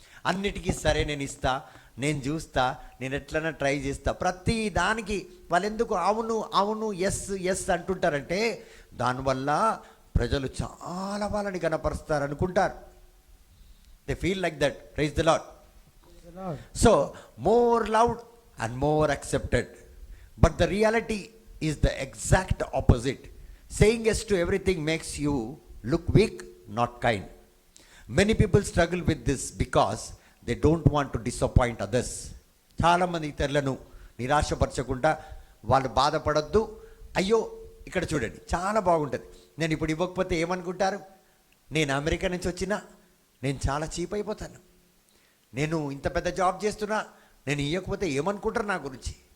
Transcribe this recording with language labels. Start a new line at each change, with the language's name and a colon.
Telugu: అన్నిటికీ సరే నేను ఇస్తా, నేను చూస్తా, నేను ఎట్లన్నా ట్రై చేస్తా, ప్రతి దానికి వాళ్ళు ఎందుకు అవును అవును ఎస్ ఎస్ అంటుంటారంటే దానివల్ల ప్రజలు చాలా వాళ్ళని కనపరుస్తారు అనుకుంటారు.
English: They feel like that. Praise the lord. So more loved and more accepted, but the reality is the exact opposite. Saying yes to everything makes you look weak, not kind. Many people struggle with this because they don't want to disappoint others.
Telugu: చాలామంది ఇతరులను నిరాశపరచకుండా వాళ్ళు బాధపడద్దు. అయ్యో ఇక్కడ చూడండి చాలా బాగుంటుంది. నేను ఇప్పుడు ఇవ్వకపోతే ఏమనుకుంటారు? నేను అమెరికా నుంచి వచ్చినా నేను చాలా చీప్ అయిపోతాను. నేను ఇంత పెద్ద జాబ్ చేస్తున్నా, నేను ఇవ్వకపోతే ఏమనుకుంటారు నా గురించి?